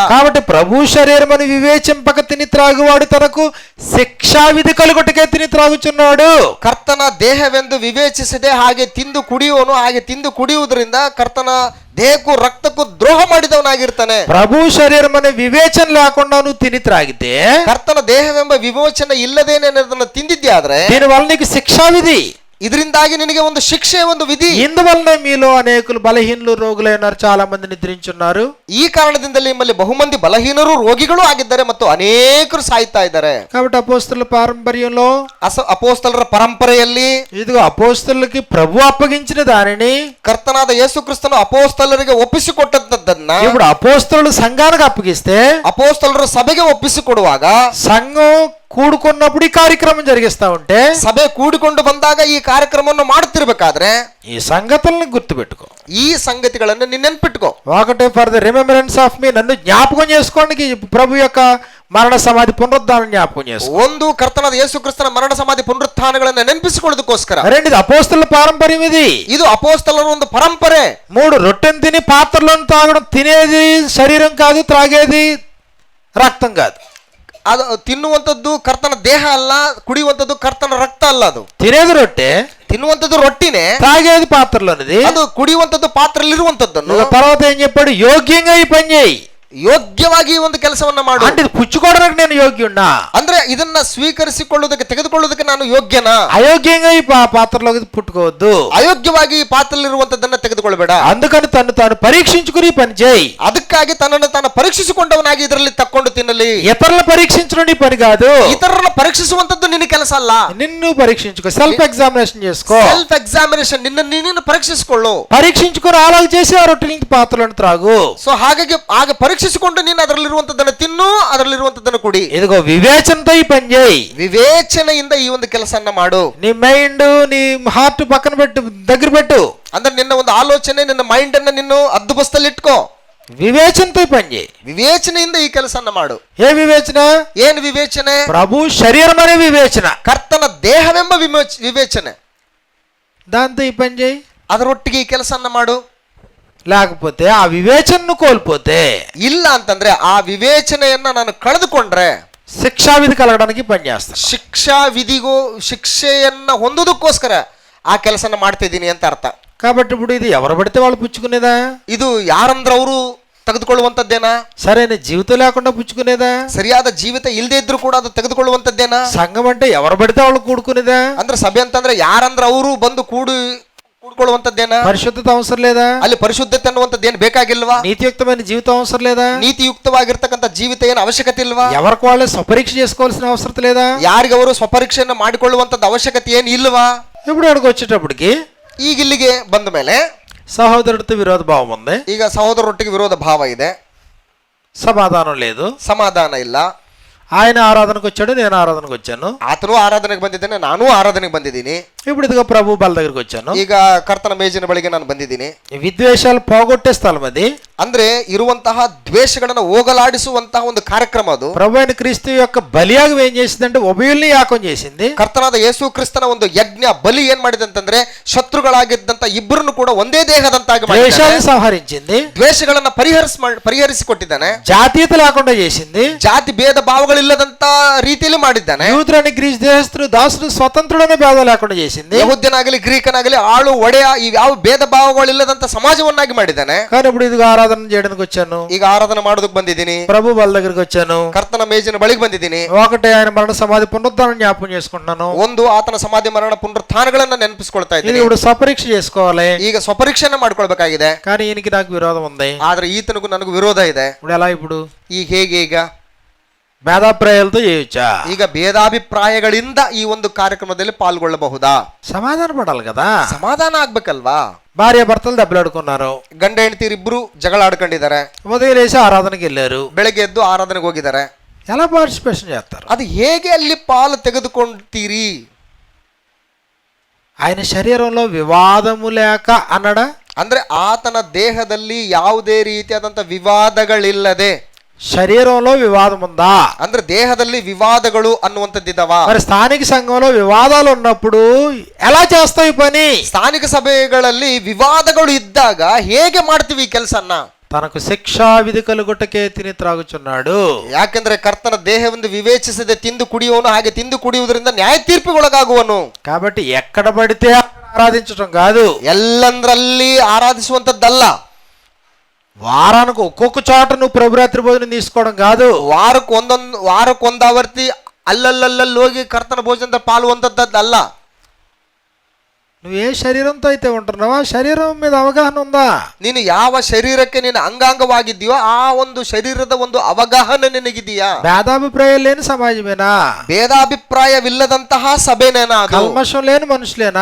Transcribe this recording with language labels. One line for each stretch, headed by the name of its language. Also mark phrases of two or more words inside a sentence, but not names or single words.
Telugu: కాబట్టి ప్రభు శరీరమని వివేచింపక తిని త్రాగువాడు తనకు శిక్షావిధి కలుగుటకే తిని త్రాగుచున్నాడు.
Kannada: ಕರ್ತನ ದೇಹವೆಂದು ವಿವೇಚಿಸದೆ ಹಾಗೆ ತಿಂದು ಕುಡಿಯುವನು. ಹಾಗೆ ತಿಂದು ಕುಡಿಯುವುದರಿಂದ ಕರ್ತನ ದೇಹಕ್ಕೂ ರಕ್ತಕ್ಕೂ ದ್ರೋಹ ಮಾಡಿದವನಾಗಿರ್ತಾನೆ.
Telugu: ప్రభు శరీరం అనే వివేచన లేకుండా నువ్వు తిని త్రాగితే,
Kannada: ಕರ್ತನ ದೇಹವೆಂಬ ವಿಮೋಚನೆ ಇಲ್ಲದೇನೆ ಅದನ್ನ ತಿಂದಿದ್ದೆ ಆದ್ರೆ
Telugu: దీనివల్ల నీకు శిక్షావిధి.
Kannada: ಇದರಿಂದಾಗಿ ನಿನಗೆ ಒಂದು ಶಿಕ್ಷೆ, ಒಂದು ವಿಧಿ.
Telugu: ఇందువల్ల మీలో అనేకులు బలహీనులు రోగులైనారు, చాలా మంది నిద్రించున్నారు.
Kannada: ಈ ಕಾರಣದಿಂದಲೇ ನಿಮ್ಮಲ್ಲಿ ಬಹುಮಂದಿ ಬಲಹೀನರು ರೋಗಿಗಳು ಆಗಿದ್ದಾರೆ ಮತ್ತು ಅನೇಕರು ಸಾಯ್ತಾ ಇದ್ದಾರೆ.
Telugu: కాబట్టి అపోస్తలుల పారంపర్యంలో,
Kannada: ಅಪೋಸ್ತಲರ ಪರಂಪರೆಯಲ್ಲಿ
Telugu: ఇదిగో అపోస్తలులకి ప్రభు అప్పగించిన దానిని
Kannada: ಕರ್ತನಾದ ಯೇಸು ಕ್ರಿಸ್ತನು ಅಪೋಸ್ತಲರಿಗೆ ಒಪ್ಪಿಸಿಕೊಟ್ಟದ್ದನ್ನ
Telugu: ఇప్పుడు అపోస్తలులు సంఘానికి అప్పగిస్తే,
Kannada: ಅಪೋಸ್ತಲರು ಸಭೆಗೆ ಒಪ್ಪಿಸಿಕೊಡುವಾಗ
Telugu: సంఘం కూడుకున్నప్పుడు ఈ కార్యక్రమం జరిగిస్తా ఉంటే,
Kannada: ಸಭೆ ಕೂಡಿಕೊಂಡು ಬಂದಾಗ ಈ ಕಾರ್ಯಕ್ರಮವನ್ನು ಮಾಡುತ್ತಿರ್ಬೇಕಾದ್ರೆ
Telugu: ఈ సంగతులను గుర్తుపెట్టుకో.
Kannada: ಈ ಸಂಗತಿಗಳನ್ನು ನೀನು ನೆನ್ಪಿಟ್ಕೋ.
Telugu: ఒకటే
English: for the remembrance of me,
Telugu: నన్ను జ్ఞాపకం చేసుకోవడానికి ప్రభు యొక్క మరణ సమాధి పునరుద్ధానం జ్ఞాపకం చేసుకో.
Kannada: ಒಂದು ಕರ್ತನಾದ ಯೇಸು ಕ್ರಿಸ್ತನ ಮರಣ ಸಮಾಧಿ ಪುನರುತ್ಥಾನಗಳನ್ನು ನೆನಪಿಸಿಕೊಳ್ಳೋದಕ್ಕೋಸ್ಕರ.
Telugu: రెండోది అపోస్తలుల పారంపర్యం.
Kannada: ಇದು ಅಪೋಸ್ತಲರ ಒಂದು ಪರಂಪರೆ.
Telugu: 3 రొట్టెను తిని పాత్రలను తాగడం. తినేది శరీరం కాదు, త్రాగేది రక్తం కాదు.
Kannada: ಅದು ತಿನ್ನುವಂಥದ್ದು ಕರ್ತನ ದೇಹ ಅಲ್ಲ, ಕುಡಿಯುವಂಥದ್ದು ಕರ್ತನ ರಕ್ತ ಅಲ್ಲ. ಅದು
Telugu: తినేది రొట్టె,
Kannada: ತಿನ್ನುವಂಥದ್ದು ರೊಟ್ಟಿನೇ,
Telugu: తాగేది పాత్రలోనిది.
Kannada: ಅದು ಕುಡಿಯುವಂಥದ್ದು ಪಾತ್ರೆಯಲ್ಲಿರುವಂಥದ್ದನ್ನು.
Telugu: తర్వాత ఏం చెప్పాడు? యోగ్యంగా ఈ పని చేయి,
Kannada: ಯೋಗ್ಯವಾಗಿ ಈ ಒಂದು ಕೆಲಸವನ್ನ ಮಾಡು.
Telugu: అంటే ఇది పుచ్చుకోవడానికి నేను యోగ్యున్నా,
Kannada: ಅಂದ್ರೆ ಇದನ್ನ ಸ್ವೀಕರಿಸಿಕೊಳ್ಳುವುದಕ್ಕೆ, ತೆಗೆದುಕೊಳ್ಳುವುದಕ್ಕೆ ನಾನು ಯೋಗ್ಯನಾ?
Telugu: అయోగ్యంగా ఈ పాత్రలోకి పుట్టుకోవద్దు.
Kannada: ಅಯೋಗ್ಯವಾಗಿ ಈ ಪಾತ್ರದಲ್ಲಿರುವಂತದ್ದನ್ನ ತೆಗೆದುಕೊಳ್ಳಬೇಡ.
Telugu: అందుకని తను తాను పరీక్షించుకుని పని చేయి.
Kannada: ಅದಕ್ಕಾಗಿ ತನ್ನನ್ನು ತಾನು ಪರೀಕ್ಷಿಸಿಕೊಂಡವನಾಗಿ ಇದರಲ್ಲಿ ತಕ್ಕೊಂಡು ತಿನ್ನಲಿ.
Telugu: ఇతరులను పరీక్షించడం నీ పని కాదు.
Kannada: ಇತರರನ್ನ ಪರೀಕ್ಷಿಸುವಂತದ್ದು ನಿನ್ನ ಕೆಲಸ ಅಲ್ಲ.
Telugu: నిన్ను పరీక్షించుకో,
English: self examination
Telugu: చేసుకో.
English: self examination,
Kannada: ನಿನ್ನ ಪರೀಕ್ಷಿಸಿಕೊಳ್ಳು.
Telugu: పరీక్షించుకుని అలాగ చేసి ఆ రొట్టెల పాత్రలను త్రాగు.
Kannada: ಸೊ ಹಾಗೆ ಪರೀಕ್ಷಿಸಿಕೊಂಡು ನೀನು ಅದರಲ್ಲಿರುವಂತದ್ದನ್ನು ತಿನ್ನು, ಅದರಲ್ಲಿರುವಂತದ್ದನ್ನು ಕುಡಿ.
Telugu: ఇదిగో వివేచనతో ఈ పని చేయి.
Kannada: ವಿವೇಚನೆಯಿಂದ ಈ ಒಂದು ಕೆಲಸನ್ನ ಮಾಡು.
Telugu: నీ మైండ్, నీ హార్ట్ పక్కన పెట్టు, దగ్గర పెట్టు.
Kannada: ಅಂದ್ರೆ ನಿನ್ನ ಒಂದು ಆಲೋಚನೆ, ನಿನ್ನ ಮೈಂಡ್ ಅನ್ನ ನೀನು ಹದ್ದುಬಸ್ತಲ್ಲಿ ಇಟ್ಕೋ.
Telugu: వివేచనతో ఈ పని చేయి.
Kannada: ವಿವೇಚನೆಯಿಂದ ಈ ಕೆಲಸನ್ನ ಮಾಡು.
Telugu: ఏ వివేచన?
Kannada: ಏನು ವಿವೇಚನೆ?
Telugu: ప్రభు శరీరం అనే వివేచన,
Kannada: ಕರ್ತನ ದೇಹವೆಂಬ ವಿವೇಚನೆ.
Telugu: దాంతో ఈ పని చేయి.
Kannada: ಅದರೊಟ್ಟಿಗೆ ಈ ಕೆಲಸನ್ನ ಮಾಡು.
Telugu: లేకపోతే ఆ వివేచనను కోల్పోతే,
Kannada: ಇಲ್ಲ ಅಂತಂದ್ರೆ ಆ ವಿವೇಚನೆಯನ್ನ ನಾನು ಕಳೆದುಕೊಂಡ್ರೆ
Telugu: శిక్షావిధి కలగడానికి పని చేస్తాను.
Kannada: ಶಿಕ್ಷಾ ವಿಧಿಗೂ ಶಿಕ್ಷೆಯನ್ನ ಹೊಂದೋದಕ್ಕೋಸ್ಕರ ಆ ಕೆಲಸನ ಮಾಡ್ತಿದ್ದೀನಿ ಅಂತ ಅರ್ಥ.
Telugu: కాబట్టి ఇప్పుడు ఇది ఎవరు పడితే వాళ్ళు పుచ్చుకునేదా?
Kannada: ಇದು ಯಾರಂದ್ರ ಅವರು ತೆಗೆದುಕೊಳ್ಳುವಂತದ್ದೇನಾ?
Telugu: సరైన జీవితం లేకుండా పుచ్చుకునేదా?
Kannada: ಸರಿಯಾದ ಜೀವಿತ ಇಲ್ಲದೆ ಇದ್ರು ಕೂಡ ಅದು ತೆಗೆದುಕೊಳ್ಳುವಂತದ್ದೇನಾ?
Telugu: సంఘం అంటే ఎవరు పడితే వాళ్ళు కూడుకునేదా?
Kannada: ಅಂದ್ರೆ ಸಭೆ ಅಂತಂದ್ರೆ ಯಾರಂದ್ರ ಅವರು ಬಂದು ಕೂಡ್ಕೊಳ್ಳುವಂತದ್ದೇನಾ?
Telugu: పరిశుద్ధత అవసరం లేదా?
Kannada: ಅಲ್ಲಿ ಪರಿಶುದ್ಧತೆ ಅನ್ನುವಂಥದ್ದು ಏನು ಬೇಕಾಗಿಲ್ವಾ?
Telugu: నీతియుక్తమైన జీవితం అవసరం లేదా?
Kannada: ನೀತಿಯುಕ್ತವಾಗಿರ್ತಕ್ಕಂಥ ಜೀವಿತ ಏನು ಅವಶ್ಯಕತೆ ಇಲ್ವಾ?
Telugu: ఎవరికి వాళ్ళే స్వపరీక్ష చేసుకోవాల్సిన అవసరం లేదా?
Kannada: ಯಾರಿಗವರು ಸ್ವಪರೀಕ್ಷೆಯನ್ನು ಮಾಡಿಕೊಳ್ಳುವಂತದ್ದು ಅವಶ್ಯಕತೆ ಏನು ಇಲ್ವಾ?
Telugu: ఇప్పుడు ఇక్కడికి వచ్చేటప్పటికి
Kannada: ಈಗ ಇಲ್ಲಿಗೆ ಬಂದ ಮೇಲೆ
Telugu: సహోదరుడితో విరోధ భావం ఉంది,
Kannada: ಈಗ ಸಹೋದರರೊಟ್ಟಿಗೆ ವಿರೋಧ ಭಾವ ಇದೆ,
Telugu: సమాధానం లేదు.
Kannada: ಸಮಾಧಾನ ಇಲ್ಲ.
Telugu: ఆయన ఆరాధనకు వచ్చాడు, నేను ఆరాధనకు వచ్చాను.
Kannada: ಆತನು ಆರಾಧನೆಗೆ ಬಂದಿದ್ದೇನೆ, ನಾನು ಆರಾಧನೆಗೆ ಬಂದಿದ್ದೀನಿ.
Telugu: ఇప్పుడు ఇదిగో ప్రభు బల దగ్గరికి వచ్చాను.
Kannada: ಈಗ ಕರ್ತನ ಮೇಜಿನ ಬಳಿಗೆ ನಾನು ಬಂದಿದ್ದೀನಿ.
Telugu: విద్వేషాలు పోగొట్టే స్థలం అది.
Kannada: ಅಂದ್ರೆ ಇರುವಂತಹ ದ್ವೇಷಗಳನ್ನ ಹೋಗಲಾಡಿಸುವಂತಹ ಒಂದು ಕಾರ್ಯಕ್ರಮ ಅದು.
Telugu: ప్రభు అయిన క్రీస్తు యొక్క బలియాగం ఏం చేసిందంటే ఉభయుల్ని యాకం చేసింది.
Kannada: ಕರ್ತನಾದ ಯೇಸು ಕ್ರಿಸ್ತನ ಒಂದು ಯಜ್ಞ ಬಲಿ ಏನ್ ಮಾಡಿದೆ ಅಂತಂದ್ರೆ ಶತ್ರುಗಳಾಗಿದ್ದಂತ ಇಬ್ಬರನ್ನು ಕೂಡ ಒಂದೇ ದೇಹದಂತಾಗಿ
Telugu: ద్వేషాన్ని సంహరించింది,
Kannada: ದ್ವೇಷಗಳನ್ನ ಪರಿಹರಿಸಿಕೊಟ್ಟಿದ್ದಾನೆ.
Telugu: జాతీయత లేకుండా చేసింది,
Kannada: ಜಾತಿ ಭೇದ ಭಾವಗಳಿಲ್ಲದಂತ ರೀತಿಯಲ್ಲಿ ಮಾಡಿದ್ದಾನೆ.
Telugu: యూదులని గ్రీస్ దేశస్తుడు దాసుడు స్వతంత్రుడనే భేదం లేకుండా చేసింది.
Kannada: ಯಹೂದ್ಯನಾಗಲಿ ಗ್ರೀಕನಾಗಲಿ ಆಳು ಒಡೆಯ ಈ ಯಾವ ಭೇದ ಭಾವಗಳಿಲ್ಲದಂತ ಸಮಾಜವನ್ನಾಗಿ ಮಾಡಿದ್ದಾನೆ.
Telugu: కానీ ఇప్పుడు ఇది ఆరాధన చేయడానికి వచ్చాను,
Kannada: ಈಗ ಆರಾಧನೆ ಮಾಡೋದಕ್ಕೆ ಬಂದಿದ್ದೀನಿ,
Telugu: ప్రభు బల దగ్గరికి వచ్చాను.
Kannada: ಕರ್ತನ ಮೇಜಿನ ಬಳಿಗೆ ಬಂದಿದ್ದೀನಿ.
Telugu: ఒకటే ఆయన మరణ సమాధి పునరుద్ధానం జ్ఞాపకం చేసుకుంటున్నాను.
Kannada: ಒಂದು ಆತನ ಸಮಾಧಿ ಮರಣ ಪುನರುತ್ಥಾನಗಳನ್ನ ನೆನಪಿಸ್ಕೊಳ್ತಾ
Telugu: ఇది
Kannada: ಇದ್ದೀನಿ.
Telugu: ఇప్పుడు స్వపరీక్ష చేసుకోవాలి.
Kannada: ಈಗ ಸ್ವಪರೀಕ್ಷೆನ ಮಾಡ್ಕೊಳ್ಬೇಕಾಗಿದೆ.
Telugu: కానీ ఈయనకి నాకు విరోధం ఉంది.
Kannada: ಆದ್ರೆ ಈತನಿಗೂ ನನಗೂ ವಿರೋಧ ಇದೆ.
Telugu: ఇప్పుడు ఎలా? ఇప్పుడు
Kannada: ಈಗ ಹೇಗೆ? ಈಗ
Telugu: భేదాభిప్రాయాలతో చేయొచ్చా?
Kannada: ಈಗ ಭೇದಾಭಿಪ್ರಾಯಗಳಿಂದ ಈ ಒಂದು ಕಾರ್ಯಕ್ರಮದಲ್ಲಿ ಪಾಲ್ಗೊಳ್ಳಬಹುದಾ?
Telugu: సమాధాన పడాలి కదా.
Kannada: ಸಮಾಧಾನ ಆಗ್ಬೇಕಲ್ವಾ?
Telugu: భార్య భర్తలు దెబ్బలాడుకున్నారు,
Kannada: ಗಂಡ ಹೆಂಡತಿರಿಬ್ರು ಜಗಳ ಆಡ್ಕೊಂಡಿದ್ದಾರೆ,
Telugu: ఉదయం లేసి ఆరాధనకి వెళ్ళారు.
Kannada: ಬೆಳಗ್ಗೆ ಎದ್ದು ಆರಾಧನೆಗೆ ಹೋಗಿದ್ದಾರೆ.
Telugu: ఎలా పార్టిసిపేషన్ చేస్తారు?
Kannada: ಅದು ಹೇಗೆ ಅಲ್ಲಿ ಪಾಲು ತೆಗೆದುಕೊಂತೀರಿ?
Telugu: ఆయన శరీరంలో వివాదము లేక అన్నాడా?
Kannada: ಅಂದ್ರೆ ಆತನ ದೇಹದಲ್ಲಿ ಯಾವುದೇ ರೀತಿಯಾದಂತ ವಿವಾದಗಳಿಲ್ಲದೆ.
Telugu: శరీరంలో వివాదం ఉందా?
Kannada: ಅಂದ್ರೆ ದೇಹದಲ್ಲಿ ವಿವಾದಗಳು ಅನ್ನುವಂಥದ್ದಿದ್ದಾವ.
Telugu: మరి స్థానిక సంఘంలో వివాదాలు ఉన్నప్పుడు ఎలా చేస్తావు ఈ పని?
Kannada: ಸ್ಥಾನಿಕ ಸಭೆಗಳಲ್ಲಿ ವಿವಾದಗಳು ಇದ್ದಾಗ ಹೇಗೆ ಮಾಡ್ತೀವಿ ಈ ಕೆಲಸನ್ನ?
Telugu: తనకు శిక్షా విధి కలుగుటకే తిని త్రాగుచున్నాడు.
Kannada: ಯಾಕೆಂದ್ರೆ ಕರ್ತನ ದೇಹವನ್ನು ವಿವೇಚಿಸದೆ ತಿಂದು ಕುಡಿಯುವನು, ಹಾಗೆ ತಿಂದು ಕುಡಿಯುವುದರಿಂದ ನ್ಯಾಯ ತೀರ್ಪಿಗೊಳಗಾಗುವನು.
Telugu: కాబట్టి ఎక్కడ పడితే అక్కడ ఆరాధించడం కాదు,
Kannada: ಎಲ್ಲಂದ್ರಲ್ಲಿ ಆರಾಧಿಸುವಂತದ್ದಲ್ಲ.
Telugu: వారానికి ఒక్కొక్క చోట నువ్వు ప్రభురాత్రి భోజనం తీసుకోవడం కాదు,
Kannada: ವಾರಕ್ಕೊಂದು ಆವರ್ತಿ ಅಲ್ಲಲ್ಲಲ್ಲಿ ಹೋಗಿ ಕರ್ತನ ಭೋಜನದ ಪಾಲುವಂತದ್ದಲ್ಲ.
Telugu: నువ్వు ఏ శరీరంతో అయితే ఉంటున్నావో ఆ శరీరం మీద అవగాహన ఉందా?
Kannada: ನೀನು ಯಾವ ಶರೀರಕ್ಕೆ ನೀನು ಅಂಗಾಂಗವಾಗಿದೆಯೋ ಆ ಒಂದು ಶರೀರದ ಒಂದು ಅವಗಾಹನೆ ನಿನಗಿದೆಯಾ?
Telugu: భేదాభిప్రాయాలు లేని సమాజమేనా?
Kannada: ಭೇದಾಭಿಪ್ರಾಯವಿಲ್ಲದಂತಹ ಸಭೆನೇನಾ?
Telugu: కల్మషం లేని మనుషులేనా?